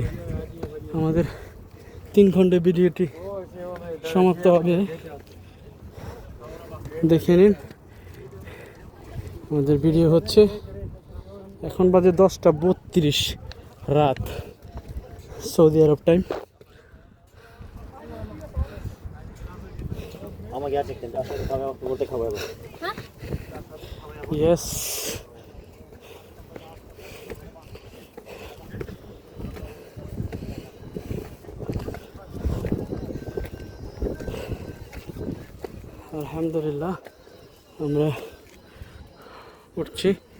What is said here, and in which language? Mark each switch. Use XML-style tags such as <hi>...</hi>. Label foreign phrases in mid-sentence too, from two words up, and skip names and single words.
<bn>আমাদের 3 খণ্ডে ভিডিওটি সমাপ্ত হবে। দেখে নিন, আমাদের ভিডিও হচ্ছে। এখন বাজে 10:32 রাত, সৌদি আরব টাইম।</bn> <tr>ama gerçekten aşağıda kahve vakti burada kahve var.</tr> <en>Yes.</en> <bn>আলহামদুলিল্লাহ, আমরা উঠছি।</bn>